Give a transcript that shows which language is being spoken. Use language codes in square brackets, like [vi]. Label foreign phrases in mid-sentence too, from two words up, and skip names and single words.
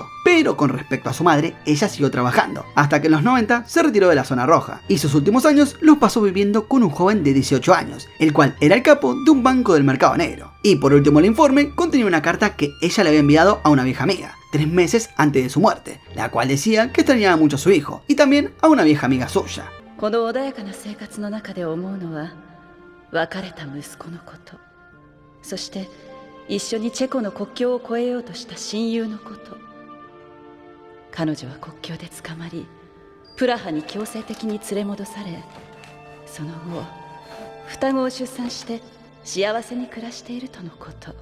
[es] Pero con respecto a su madre, ella siguió trabajando, hasta que en los 90 se retiró de la zona roja. Y sus últimos años los pasó viviendo con un joven de 18 años, el cual era el capo de un banco del mercado negro. Y por último el informe contenía una carta que ella le había enviado a una vieja amiga, 3 meses antes de su muerte, la cual decía que extrañaba mucho a su hijo, y también a una vieja amiga suya. [ja] この穏やかな生活の中で思うのは別れた息子のこと、そして一緒にチェコの国境を越えようとした親友のこと。彼女は国境で捕まりプラハに強制的に連れ戻され、その後双子を出産して幸せに暮らしているとのこと。